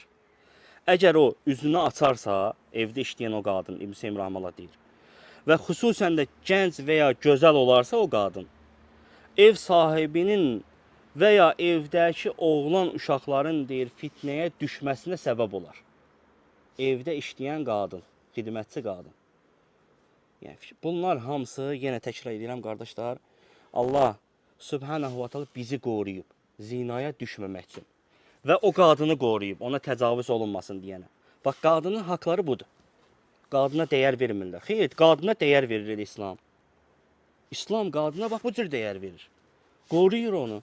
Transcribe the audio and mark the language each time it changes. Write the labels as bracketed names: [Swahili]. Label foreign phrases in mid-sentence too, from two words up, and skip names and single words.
[Azerbaijani] Əgər o üzünü açarsa, evdə işləyən o qadın, İbn Hüseyn rahimehullah deyir, və xüsusən də gənc və ya gözəl olarsa o qadın, ev sahibinin və ya evdəki oğlan uşaqların deyir fitnəyə düşməsinə səbəb olar. Evdə işləyən qadın, xidmətçi qadın. Yəni, bunlar hamısı, yenə təkrar edirəm qardaşlar, Allah [Arabic] سبحانه وتعالى [Azerbaijani] bizi qoruyub, zinaya düşməmək üçün. Və o qadını qoruyub, ona təcavüz olunmasın deyənə. Bax, qadının haqları budur. Qadına dəyər vermirlər. Xeyr, qadına dəyər verir İslam. İslam qadına bax bu cür dəyər verir. Qoruyur onu.